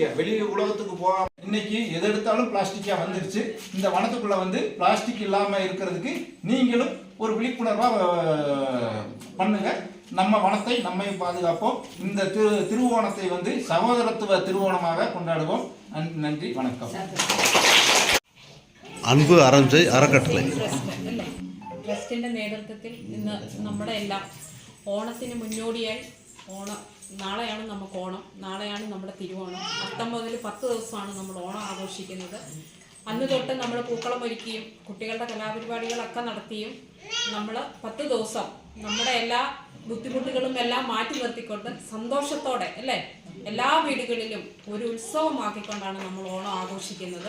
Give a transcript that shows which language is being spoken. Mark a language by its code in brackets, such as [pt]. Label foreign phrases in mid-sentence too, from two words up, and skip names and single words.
[ta] வெளி உலகத்துக்கு போகாம இன்னைக்கு எது எடுத்தாலும் பிளாஸ்டிக்காக வந்துருச்சு. இந்த வனத்துக்குள்ளே வந்து பிளாஸ்டிக் இல்லாமல் இருக்கிறதுக்கு நீங்களும் ஒரு விழிப்புணர்வாக பண்ணுங்க. நம்ம வனத்தை நம்மை பாதுகாப்போம். இந்த திருவோணத்தை வந்து சகோதரத்துவ திருவோணமாக கொண்டாடுவோம். நன்றி, வணக்கம். [ml] അൻപ് അറംസൈ അറക്കട്ടളை ട്രസ്റ്റിന്റെ നേതൃത്വത്തിൽ ഇന്ന് നമ്മുടെ എല്ലാം ഓണത്തിന് മുന്നോടിയായി നാളെയാണ് നമുക്ക് ഓണം, നാളെയാണ് നമ്മുടെ തിരുവോണം. അത്തം മുതൽ 10 ദിവസമാണ് നമ്മൾ ഓണം ആഘോഷിക്കുന്നത്. അന്ന് തൊട്ട് നമ്മൾ പൂക്കളം ഒരുക്കിയും കുട്ടികളുടെ കലാപരിപാടികളൊക്കെ നടത്തിയും നമ്മൾ 10 ദിവസം നമ്മുടെ എല്ലാ ബുദ്ധിമുട്ടുകളും എല്ലാം മാറ്റി നിർത്തിക്കൊണ്ട് സന്തോഷത്തോടെ അല്ലേ എല്ലാ വീടുകളിലും ഒരു ഉത്സവമാക്കിക്കൊണ്ടാണ് നമ്മൾ ഓണം ആഘോഷിക്കുന്നത്.